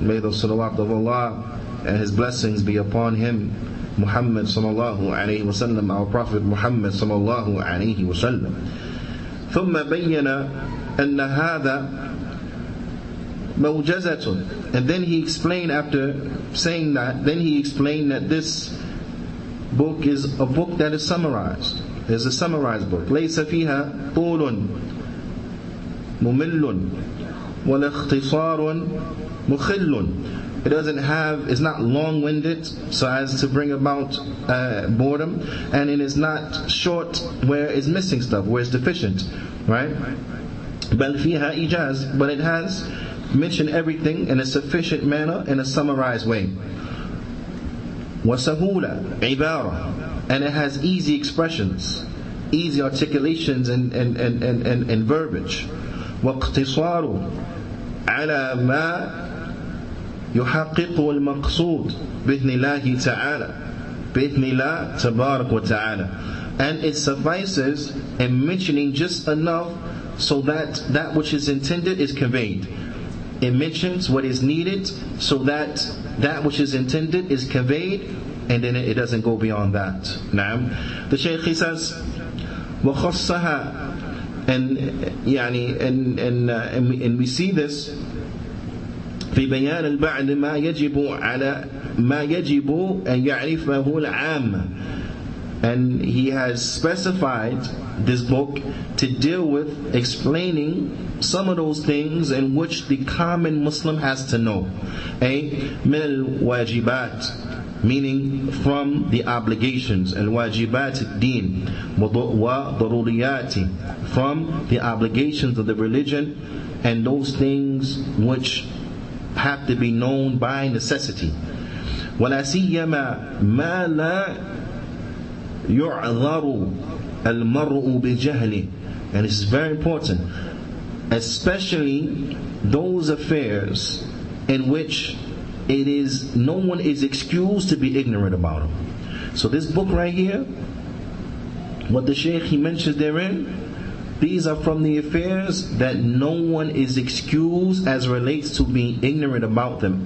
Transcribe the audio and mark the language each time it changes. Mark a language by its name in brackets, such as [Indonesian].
[English] May the salawat of Allah and His blessings be upon him, Muhammad sallallahu alayhi wa sallam, our Prophet Muhammad sallallahu alayhi wa sallam. [Arabic] ثم بين أن هذا موجزة. [English] And then he explained, after saying that, then he explained that this book is a book that is summarized. It's a summarized book. [Arabic] ليس فيها طول ممل ولا اختصار مخل. [English] It doesn't have, it's not long-winded so as to bring about boredom, and it is not short where it's missing stuff, where it's deficient, right? [Arabic] بل فيها إيجاز, [English] but it has mentioned everything in a sufficient manner, in a summarized way. [Arabic] وسهولة عبارة, [English] and it has easy expressions, easy articulations and verbiage. [Arabic] واقتصار على ما يحقق المقصود بإذن الله تعالى بإذن الله تبارك وتعالى. [English] And it suffices in mentioning just enough so that that which is intended is conveyed. It mentions what is needed so that that which is intended is conveyed, and then it doesn't go beyond that. [Arabic] Naam. [English] The Shaykh, he says, [Arabic] وخصها, [English] and we see this [Arabic] في بيان البعض ما يجب أن يعرفه العام. [English] And he has specified this book to deal with explaining some of those things in which the common Muslim has to know. [Arabic] من الواجبات, [English] meaning from the obligations, [Arabic] الواجبات الدين, وضروريات, [English] from the obligations of the religion, and those things which have to be known by necessity. [Arabic] ولا سيما ما لا يعذر المرء بجهله. [English] And this is very important, especially those affairs in which it is no one is excused to be ignorant about them. So this book right here, what the Shaykh he mentions therein, these are from the affairs that no one is excused as relates to being ignorant about them.